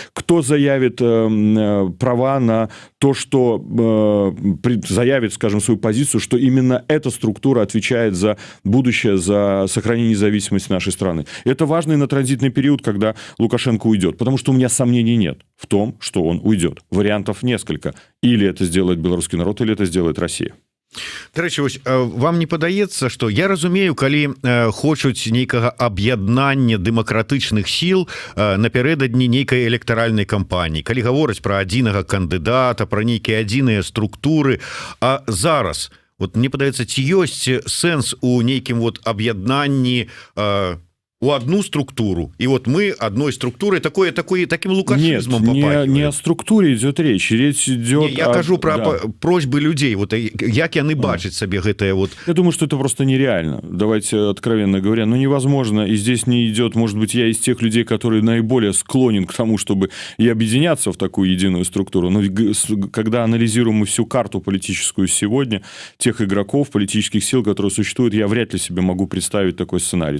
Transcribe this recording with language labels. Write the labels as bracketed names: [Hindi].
[Russian] Кто заявит права на то, что заявит, скажем, свою позицию, что именно эта структура отвечает за будущее, за сохранение независимости нашей страны. Это важно и на транзитный период, когда Лукашенко уйдет, потому что у меня сомнений нет в том, что он уйдет. Вариантов несколько. Или это сделает белорусский народ, или это сделает Россия. [Belarusian] Дарэчы, вам не падаецца, што я разумею, калі хочуць нейкага аб'яднання дэмакратычных сіл напярэдадні нейкай электаральнай кампаніі, калі гавораць пра адзінага кандыдата, пра нейкія адзіныя структуры, а зараз вот мне падаецца, ці ёсць сэнс у нейкім вот аб'яднанні у одну структуру, [Russian] и вот мы одной структурой таким лукашизмом Нет, не о структуре идет речь. Речь идет [Belarusian] я кажу про просьбы людей, вот як яны бачаць сабе гэтае вот. [Russian] Я думаю, что это просто нереально, давайте откровенно говоря, невозможно, и здесь не идет, может быть, я из тех людей, которые наиболее склонен к тому, чтобы и объединяться в такую единую структуру, но когда анализируем мы всю карту политическую сегодня, тех игроков, политических сил, которые существуют, я вряд ли себе могу представить такой сценарий.